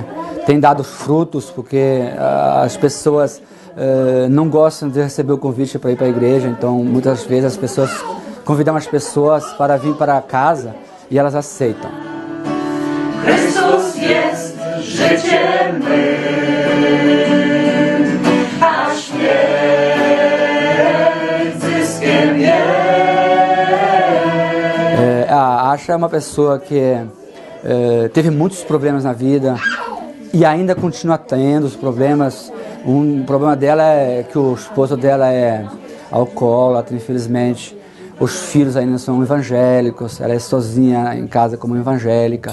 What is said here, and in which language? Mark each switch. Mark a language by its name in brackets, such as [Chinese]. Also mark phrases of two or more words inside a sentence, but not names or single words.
[Portuguese] Tem dado frutos porque as pessoas não gostam de receber o convite para ir para a igreja, então muitas vezes as pessoas convidam as pessoas para vir para casa e elas aceitam. [Polish] Chrystus jest życiem mym, a śmierć zyskiem jest. [Portuguese] A Asha é uma pessoa que teve muitos problemas na vida e ainda continua tendo os problemas. Um problema dela é que o esposo dela é alcoólatra, infelizmente. Os filhos ainda são evangélicos, ela é sozinha em casa como evangélica.